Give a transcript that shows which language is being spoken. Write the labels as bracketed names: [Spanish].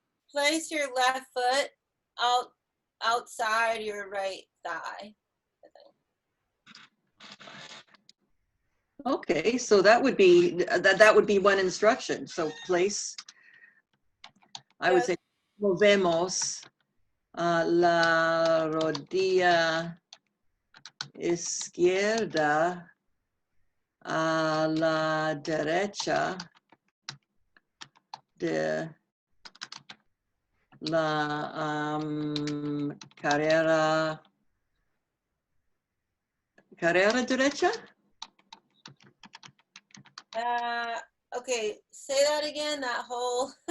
[English] place your left foot outside your right thigh. I think. Okay, so that would be that would be one instruction. So place, I would Yes. [Spanish] say, movemos la rodilla izquierda a la derecha de la carrera derecha. [English] Okay, say that again, that whole.